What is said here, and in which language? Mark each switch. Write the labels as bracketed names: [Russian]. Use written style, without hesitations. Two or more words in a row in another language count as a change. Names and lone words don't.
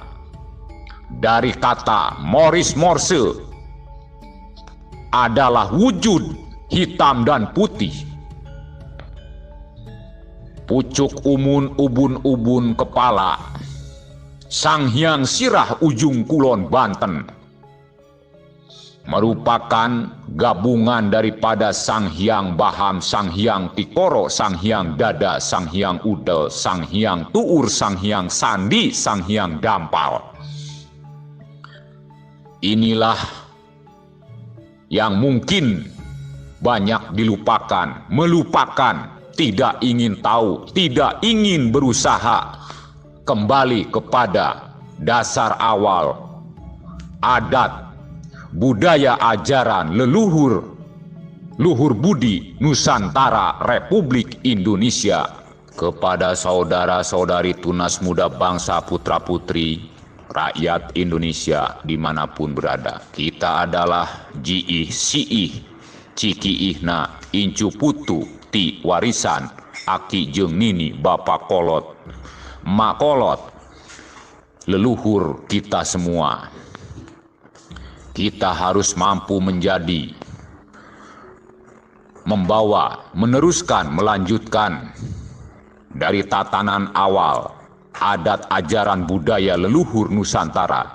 [Indonesian] Dari kata Morris Morse adalah wujud hitam dan putih. Pucuk umun ubun-ubun kepala, Sang Hyang Sirah ujung kulon Banten, merupakan gabungan daripada Sang Hyang Baham, Sang Hyang Tikoro, Sang Hyang Dada, Sang Hyang Udel, Sang Hyang Tuur, Sang Hyang Sandi, Sang Hyang Dampal. Inilah yang mungkin banyak dilupakan, melupakan, tidak ingin tahu, tidak ingin berusaha kembali kepada dasar awal adat, budaya, ajaran leluhur budi Nusantara Republik Indonesia. Kepada saudara-saudari tunas muda bangsa putra-putri rakyat Indonesia dimanapun berada, kita adalah [Sundanese] jiih siih cikiihna incu putu ti warisan aki jeung nini bapak kolot mak kolot [Indonesian] leluhur kita semua. Kita harus mampu menjadi, membawa, meneruskan, melanjutkan dari tatanan awal adat ajaran budaya leluhur Nusantara.